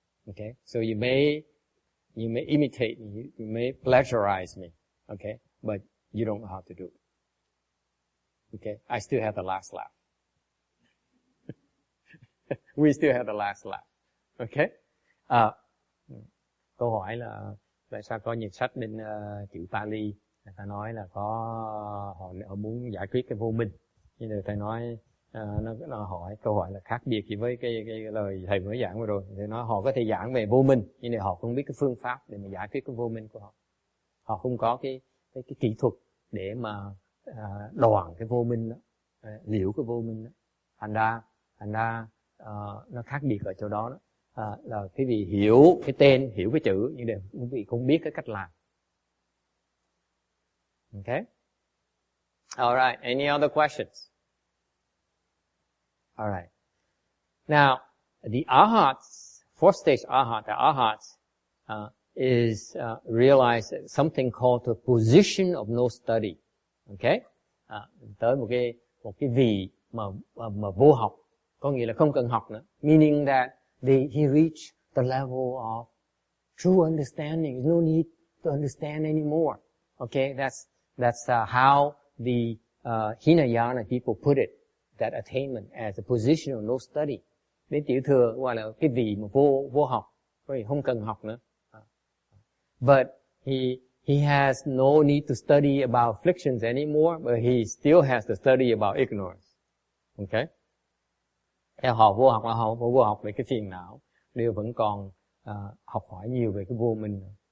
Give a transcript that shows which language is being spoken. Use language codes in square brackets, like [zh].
[en] Okay? So you may imitate me, you may plagiarize me, okay? But you don't know how to do it. Okay? I still have the last laugh. We still have the last laugh. Okay? [vi] Câu hỏi là tại sao có nhiều sách bên chữ Pali, người ta nói là họ muốn giải quyết cái vô minh. Nhưng người ta nói nó hỏi câu hỏi là khác biệt gì với cái lời thầy mới giảng vừa rồi. Thì nói họ có thể giảng về vô minh, nhưng mà họ không biết cái phương pháp để mà giải quyết cái vô minh của họ. Họ không có cái kỹ thuật để mà đoạn cái vô minh đó, liễu cái vô minh đó. Thành ra nó khác biệt ở chỗ đó là cái vị hiểu cái tên, hiểu cái chữ, nhưng để quý vị không biết cái cách làm. [en] Okay? Alright, any other questions? Alright. Now, the arhats, fourth stage arhat, the arhats, is realize something called the position of no study. Okay? [vi] Tới một cái vị mà vô học, có nghĩa là không cần học nữa. [en] Meaning that he reached the level of true understanding. There's no need to understand anymore. Okay? That's how the Hinayana people put it. That attainment as a position of no study. [vi] Đến tiểu thừa gọi là cái vị mà vô học, không cần học nữa. [en] But he has no need to study about afflictions anymore, but he still has to study about ignorance. Okay? [vi] Theo họ vô học là họ vô học về cái phiền não, đều vẫn còn học hỏi nhiều về cái vô minh.